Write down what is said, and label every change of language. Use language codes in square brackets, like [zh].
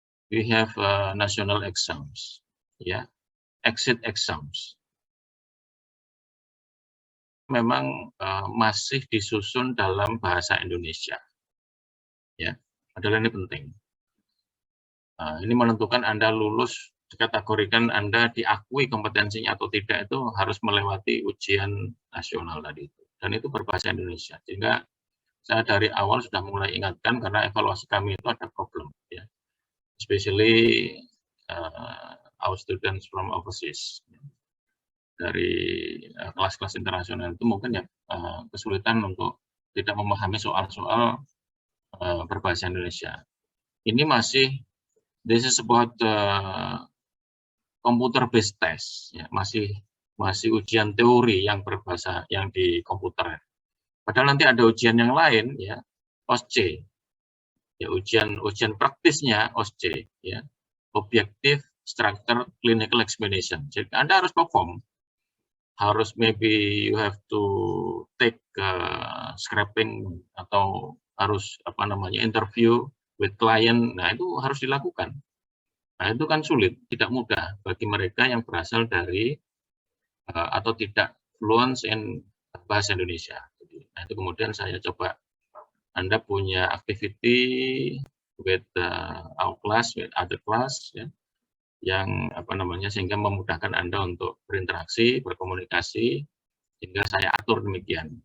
[en] We have national exams, ya, exit exams. [id] Memang masih disusun dalam bahasa Indonesia, ya. Padahal ini penting. Ini menentukan Anda lulus, dikategorikan Anda diakui kompetensinya atau tidak itu harus melewati ujian nasional tadi itu. Dan itu berbahasa Indonesia. Sehingga saya dari awal sudah mulai ingatkan karena evaluasi kami itu ada problem, ya. [en] Especially our students from overseas. [id] Dari kelas-kelas internasional itu mungkin ya kesulitan untuk tidak memahami soal-soal berbahasa Indonesia. Ini masih [en] this is about computer based test, [id] ya, masih ujian teori yang berbahasa yang di komputer. Padahal nanti ada ujian yang lain ya, OSCE. Ya, ujian praktisnya OSCE ya. Objective Structure Clinical Examination. Jadi Anda harus perform. Harus [en] maybe you have to take scraping [id] atau harus apa namanya [en] interview with client. [id] Nah, itu harus dilakukan. Nah, itu kan sulit, tidak mudah bagi mereka yang berasal dari atau tidak [en] fluent in [id] bahasa Indonesia. Jadi, nah, itu kemudian saya coba Anda punya [en] activity with our class, with other class, [id] ya, yang apa namanya sehingga memudahkan Anda untuk berinteraksi, berkomunikasi, sehingga saya atur demikian.